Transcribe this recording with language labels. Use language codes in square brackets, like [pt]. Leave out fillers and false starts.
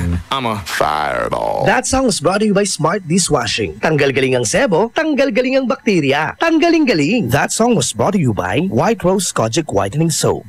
[en] I'm a fireball. That song was brought to you by Smart Dishwashing. [tl] Tanggal-galing ang sebo, tanggal-galing ang bakterya. Tanggaling-galing. [en] That song was brought to you by White Rose Kojic Whitening Soap.